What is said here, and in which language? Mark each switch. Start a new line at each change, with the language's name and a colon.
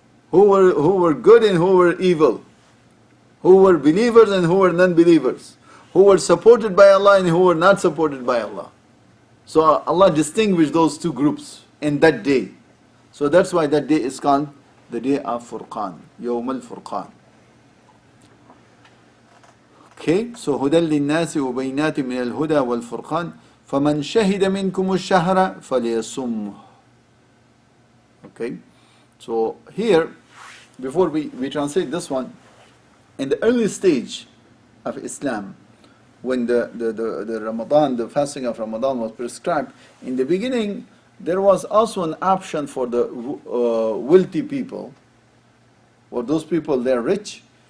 English: Who were good and who were evil. Who were believers and who were non-believers. Who were supported by Allah and who were not supported by Allah. So Allah distinguished those two groups in that day. So that's why that day is called the day of Furqan, Yawm al-Furqan. Okay, so
Arabic: هدى للناس وبينات من الهدى والفرقان فمن شهد منكم الشهر فليصمه.
English: Okay, so here, before we translate this one, in the early stage of Islam, when the Ramadan, the fasting of Ramadan was prescribed, in the beginning there was also an option for the wealthy people, or those people they're rich.